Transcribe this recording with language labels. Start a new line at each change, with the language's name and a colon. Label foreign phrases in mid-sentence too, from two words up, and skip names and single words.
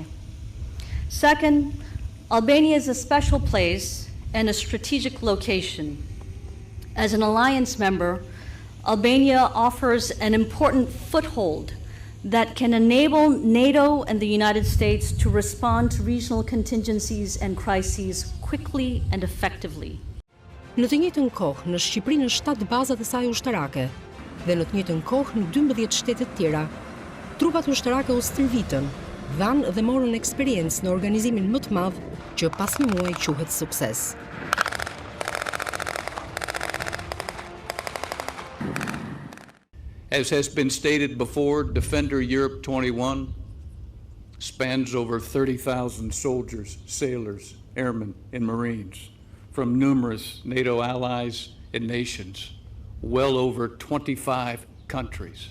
English: Second, Albania is a special place and a strategic location. As an alliance member, Albania offers an important foothold that can enable NATO and the United States to respond to regional contingencies and crises quickly and effectively.
Albanian: Në të njëjtën kohë, në Shqipëri në 7 bazat e saj ushtarake dhe në të njëjtën kohë në 12 shtete të tjera, trupat ushtarake u stërvitën, dhanë dhe morën eksperiencë në organizimin më të madh që pas një muaji quhet sukses.
English: As has been stated before, DefenderEurope21 spans over 30,000 soldiers, sailors, airmen, and Marines from numerous NATO allies and nations, well over 25 countries.